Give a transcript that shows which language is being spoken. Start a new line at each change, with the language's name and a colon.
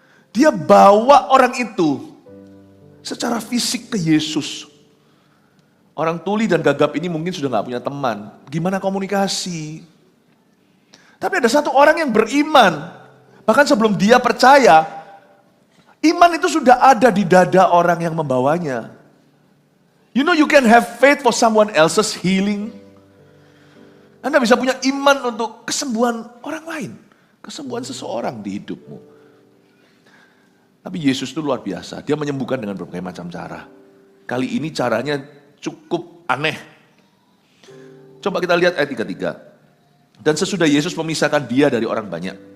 Indonesian: Dia bawa orang itu secara fisik ke Yesus. Orang tuli dan gagap ini mungkin sudah gak punya teman. Gimana komunikasi? Tapi ada satu orang yang beriman. Bahkan sebelum dia percaya, iman itu sudah ada di dada orang yang membawanya.
English: You know you can have faith for someone else's healing.
Indonesian: Anda bisa punya iman untuk kesembuhan orang lain. Kesembuhan seseorang di hidupmu. Tapi Yesus itu luar biasa. Dia menyembuhkan dengan berbagai macam cara. Kali ini caranya cukup aneh. Coba kita lihat ayat 33. Dan sesudah Yesus memisahkan dia dari orang banyak.